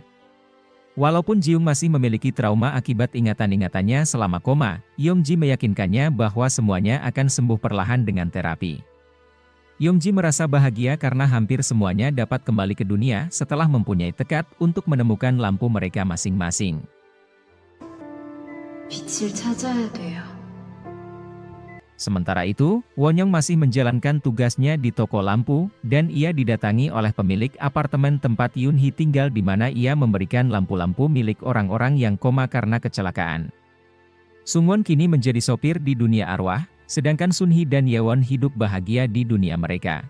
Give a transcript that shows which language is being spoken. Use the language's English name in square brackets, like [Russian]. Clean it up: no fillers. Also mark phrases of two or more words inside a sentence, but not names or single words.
[Indonesian] Walaupun Jiyoung masih memiliki trauma akibat ingatan-ingatannya selama koma, Hyungji meyakinkannya bahwa semuanya akan sembuh perlahan dengan terapi. Hyungji merasa bahagia karena hampir semuanya dapat kembali ke dunia setelah mempunyai tekad untuk menemukan lampu mereka masing-masing. [Korean] 빛을 찾아야 돼요. [Indonesian] Sementara itu, Wonyong masih menjalankan tugasnya di toko lampu, dan ia didatangi oleh pemilik apartemen tempat Yoonhee tinggal di mana ia memberikan lampu-lampu milik orang-orang yang koma karena kecelakaan. Sungwon kini menjadi sopir di dunia arwah, sedangkan Sunhee dan Yewon hidup bahagia di dunia mereka.